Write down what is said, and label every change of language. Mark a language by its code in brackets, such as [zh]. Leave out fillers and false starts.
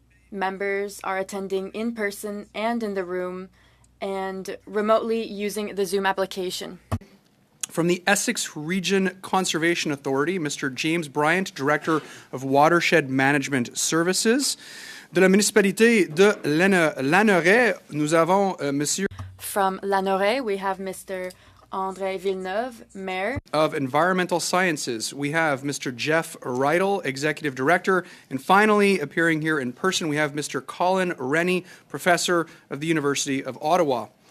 [en] Members are attending in person and in the room and remotely using the Zoom application. From the Essex Region Conservation Authority, Mr. James Bryant, Director of Watershed Management Services. [fr] De la municipalité de Lanoraie, nous avons Monsieur [en] From Lanoraie, we have Mr. André Villeneuve, Mayor. Of Environmental Sciences, we have Mr. Jeff Riedel, Executive Director. And finally, appearing here in person, we have Mr. Colin Rennie, Professor of the University of Ottawa.